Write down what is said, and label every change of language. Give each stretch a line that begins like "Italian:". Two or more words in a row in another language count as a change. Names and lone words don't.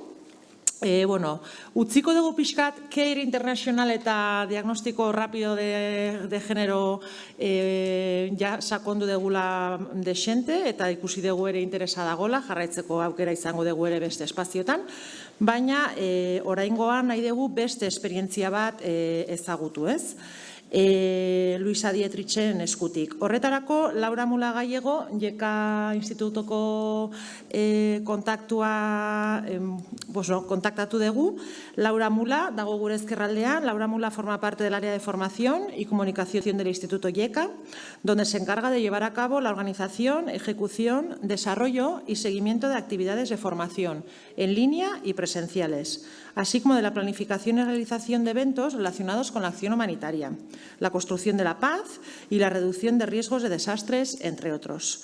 Basque: Bueno, utziko dugu pixkat CARE International eta
Spanish: diagnostiko rapido de genero
Basque: sakondu degula desente eta ikusi dugu ere interesa dagola, jarraitzeko aukera izango dugu ere beste espaziotan, baina oraingoan nahi dugu beste esperientzia bat ezagutu, ez? Luisa Dietrichen eskutik. Horretarako, Laura Mula Gallego, JK Institutoko kontaktatu dugu. Laura Mula, dago gure ezkerraldean.
Spanish: Laura Mula forma parte del área de formación y comunicación del Instituto JK, donde se encarga de llevar a cabo la organización, ejecución, desarrollo y seguimiento de actividades de formación en línea y presenciales, así como de la planificación y realización de eventos relacionados con la acción humanitaria, la construcción de la paz y la reducción de riesgos de desastres, entre otros.